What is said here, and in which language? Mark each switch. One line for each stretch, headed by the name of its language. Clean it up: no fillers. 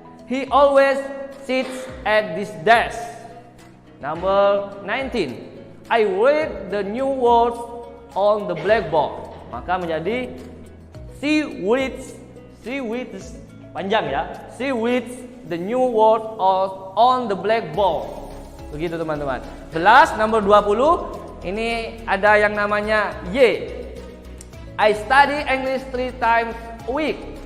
English: He always sits at this desk. Number 19, I read the new words on the blackboard.
Indonesian: Maka menjadi
English: she reads
Indonesian: panjang ya.
English: She reads the new word on the blackboard.
Indonesian: Begitu teman-teman. Nomor 20 ini ada yang namanya Y.
English: I study English 3 times a week.